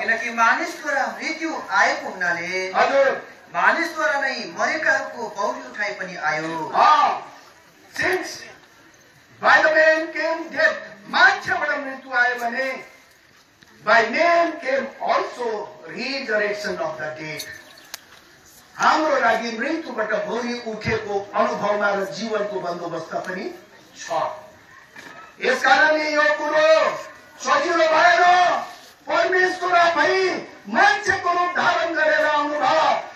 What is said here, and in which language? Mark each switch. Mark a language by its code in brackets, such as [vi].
[ne] किनकि मानिसद्वारा मृत्यु आएको हुनाले हजुर मानिसद्वारा नै मरेकाहरूको पौडी उठाइ पनि आयो। [en] Since by the man came death, [ne] मान्छेबाट मृत्यु आयो भने [en] by man came also resurrection of the dead. [ne] हाम्रो लागि मृत्युबाट भोलि उठेको अनुभवमा र जीवनको बन्दोबस्त पनि छ। यस कारणले यो कुरो सजिलो भएर परमेश्वर आफै मान्छेको रूप धारण गरेर आउनुभयो।